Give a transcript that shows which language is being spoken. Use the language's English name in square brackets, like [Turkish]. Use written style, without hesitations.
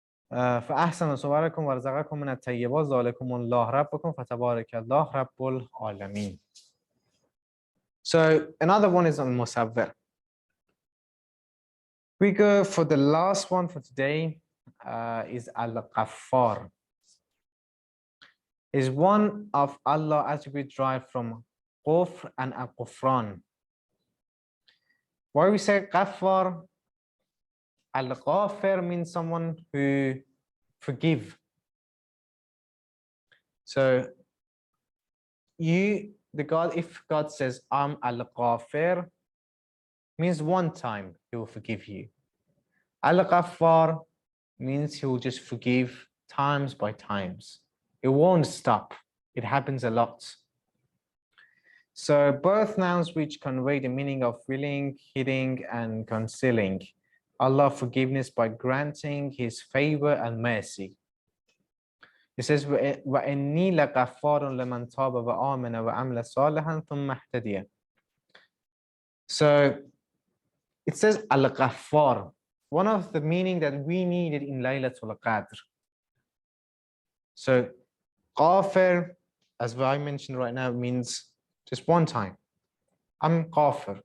[Arabic] فأحسن صوركم ورزقكم من الطيبات ذلكم الله ربكم فتبارك الله رب العالمين. [English] So another one is on musawwir. We go for the last one for today, is al-Ghaffar. Is one of Allah attributes derived from Ghufr and al-Ghufran. Why we say Ghaffar? Al-Ghafir means someone who forgive. So the God, if God says I'm Al-Ghafir, means one time he will forgive you. Al-Ghaffar means he will just forgive times by times. It won't stop. It happens a lot. So both nouns which convey the meaning of willing, heeding, and concealing Allah forgiveness by granting his favor and mercy. It says, [Arabic] وَإِنِّي لَغَفَّارٌ لَمَنْ تَابَ وَآمَنَ وَعَمِلَ صَالِحًا ثُمَّ اهْتَدَيَ. [English] So it says Al-Ghaffar, one of the meaning that we needed in Laylatul Qadr. So Ghafir, as I mentioned right now, means just one time. I'm Ghafir.